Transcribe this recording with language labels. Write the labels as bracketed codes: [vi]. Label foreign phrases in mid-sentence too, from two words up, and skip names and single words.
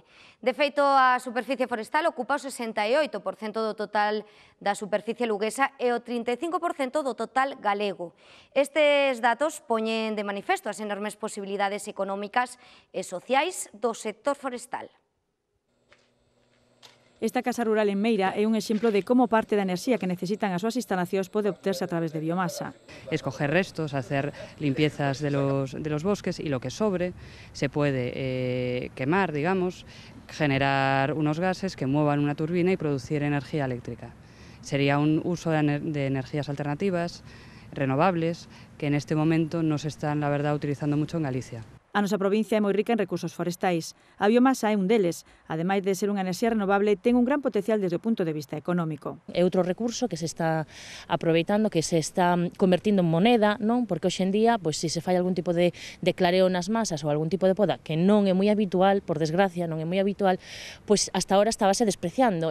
[gl] De feito, a superficie forestal ocupa o 68% do total da superficie luguesa e o 35% do total galego. Estes datos poñen de manifesto as enormes posibilidades económicas e sociais do sector forestal. Esta casa rural en Meira é un exemplo de como parte da enerxía que necesitan as súas instalacións pode obterse a través de biomasa. [es] Escoger restos, hacer limpiezas de los bosques y lo que sobre se puede quemar, digamos, generar unos gases que muevan una turbina y producir energía eléctrica. Sería un uso de energías alternativas, renovables, que en este momento no se están, la verdad, utilizando mucho en Galicia. [gl] A nosa provincia é moi rica en recursos forestais. A biomasa é un deles. Ademais de ser unha enerxía renovable, ten un gran potencial desde o punto de vista económico. É outro recurso que se está aproveitando, que se está convertindo en moneda, non? Porque hoxe en día, se se fai algún tipo de clareo nas masas ou algún tipo de poda que non é moi habitual, por desgracia, non é moi habitual, [es] hasta ahora [gl] estábase despreciando.